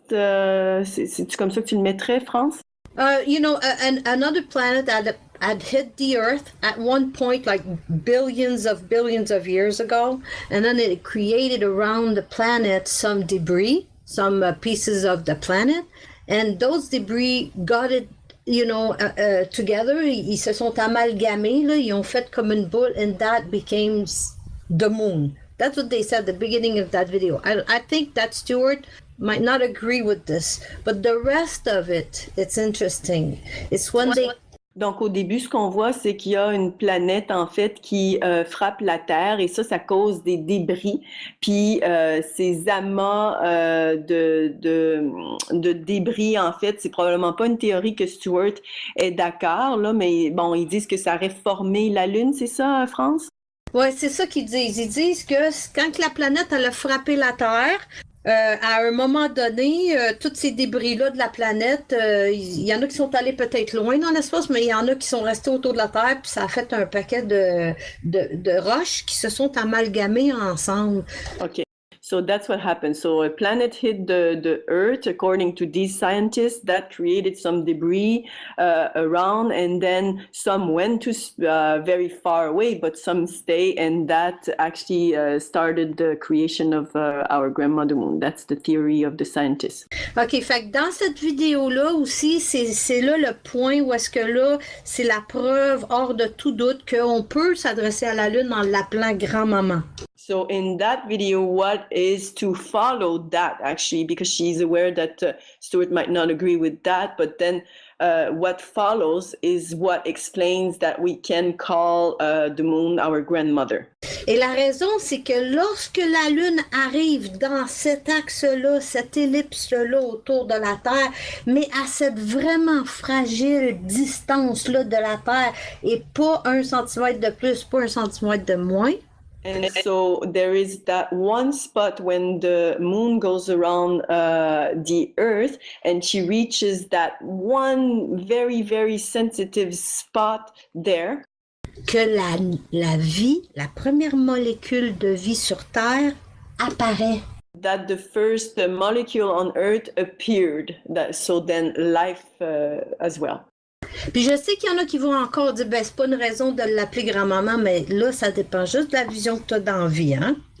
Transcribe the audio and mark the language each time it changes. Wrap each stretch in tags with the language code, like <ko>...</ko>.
<fr>C'est comme ça que tu le mettrais, France?</fr> <en>Another planet had hit the Earth at one point, like billions of years ago, and then it created around the planet some debris, some pieces of the planet, and those debris got it, together.</en> <fr>Ils se sont amalgamés, là, ils ont fait comme une boule,</fr> <en>and that became the moon. That's what they said at the beginning of that video. I think that Stuart might not agree with this, but the rest of it, it's interesting. It's when they...</en> <fr>Donc, au début, ce qu'on voit, c'est qu'il y a une planète, en fait, qui frappe la Terre et ça cause des débris. Puis, ces amas de débris, en fait, c'est probablement pas une théorie que Stuart est d'accord, là, mais bon, ils disent que ça aurait formé la Lune, c'est ça, France? Oui, c'est ça qu'ils disent. Ils disent que quand la planète elle a frappé la Terre, à un moment donné, tous ces débris-là de la planète, il y en a qui sont allés peut-être loin dans l'espace, mais il y en a qui sont restés autour de la Terre, puis ça a fait un paquet de roches qui se sont amalgamées ensemble.</fr> <en>OK. So that's what happened. So a planet hit the Earth, according to these scientists, that created some debris around, and then some went to very far away, but some stay, and that actually started the creation of our grandmother moon. That's the theory of the scientists.</en> <fr>OK, fait que dans cette vidéo-là aussi, c'est là le point où est-ce que là, c'est la preuve hors de tout doute qu'on peut s'adresser à la Lune en l'appelant grand-maman.</fr> <en>So in that video, what is to follow that actually, because she's aware that Stuart might not agree with that, but then what follows is what explains that we can call the moon our grandmother.</en> <fr>Et la raison, c'est que lorsque la Lune arrive dans cet axe-là, cette ellipse-là autour de la Terre, mais à cette vraiment fragile distance-là de la Terre, et pas 1 centimètre de plus, pas 1 centimètre de moins,</fr> <en>and so there is that one spot when the moon goes around the Earth and she reaches that one very, very sensitive spot there.</en> <fr>Que la vie, la première molécule de vie sur Terre apparaît.</fr> <en>That the first molecule on Earth appeared. So then life as well.</en> <fr>Puis je sais qu'il y en a qui vont encore dire, ben c'est pas une raison de l'appeler grand-maman, mais là, ça dépend juste de la vision que tu as d'envie, hein?</fr>